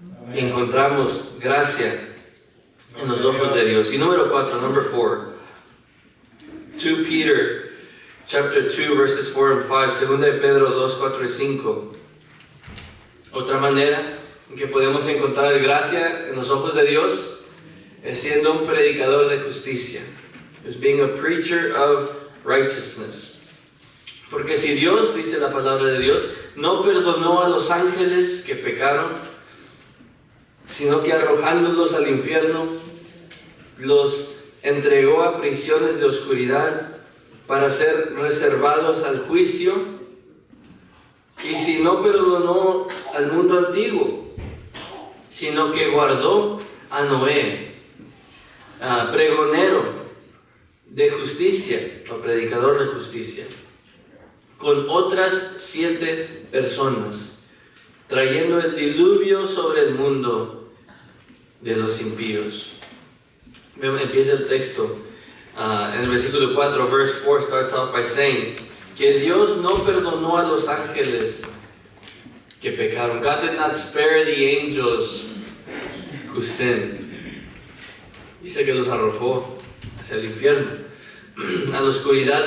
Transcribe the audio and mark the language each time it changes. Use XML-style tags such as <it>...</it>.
<es>Y encontramos gracia en los ojos de Dios. Y número 4,</es> <en>number 4, 2 Peter chapter 2 verses 4 and 5,</en> <es>segunda de Pedro 2, 4 y 5. Otra manera en que podemos encontrar gracia en los ojos de Dios es siendo un predicador de justicia.</es> <en>Is being a preacher of righteousness.</en> <es>Porque si Dios, dice la palabra de Dios, no perdonó a los ángeles que pecaron, sino que arrojándolos al infierno, los entregó a prisiones de oscuridad para ser reservados al juicio, y si no perdonó al mundo antiguo, sino que guardó a Noé, pregonero de justicia, o predicador de justicia, con otras 7 personas, trayendo el diluvio sobre el mundo de los impíos. Empieza el texto. En el versículo 4,</es> <en>verse 4 starts off by saying</en> <es>que Dios no perdonó a los ángeles que pecaron.</es> <en>God did not spare the angels who sinned.</en> <es>Dice que los arrojó hacia el infierno, a la oscuridad.</es>